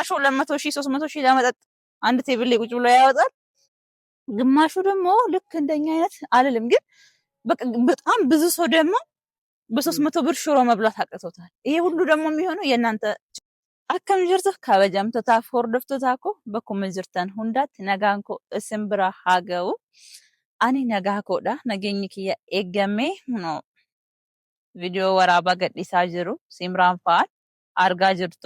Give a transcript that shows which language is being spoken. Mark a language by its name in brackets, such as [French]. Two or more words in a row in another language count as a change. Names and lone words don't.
[Amharic] ግማሹ 200,000 300,000 ለመጠጥ አንድ ቴብል ላይ ቁጭ ብሎ ያወጣል። ግማሹ ደግሞ ልክ እንደኛ አይነት አልልም፣ ግን በቃ በጣም ብዙ ሰው ደግሞ በ300 ብር ሽሮ መብላት አቅቶታል። ይሄ ሁሉ ደግሞ የሚሆነው የእናንተ [Oromo] akkam jirtu kabajamtootaaf hordoftoota koo bakkuma jirtan hundaatti nagaan koo isin bira haa ga'u. Ani nagaa koodha. Nageenyi kiyya eegamee viidiyoo waraabaa gadhiisaa jiru Simraan fa'aa argaa jirtu.